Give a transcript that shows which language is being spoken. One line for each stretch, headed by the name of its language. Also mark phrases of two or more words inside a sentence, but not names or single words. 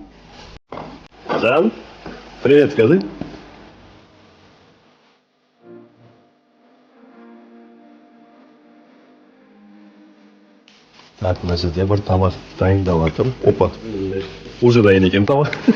Kazakh: Жан,
Russian: привет, скажи. Так,
Kazakh: мына жерде бір тамақ дайындап жатыр. Опа. Уже дайын екен тамақ.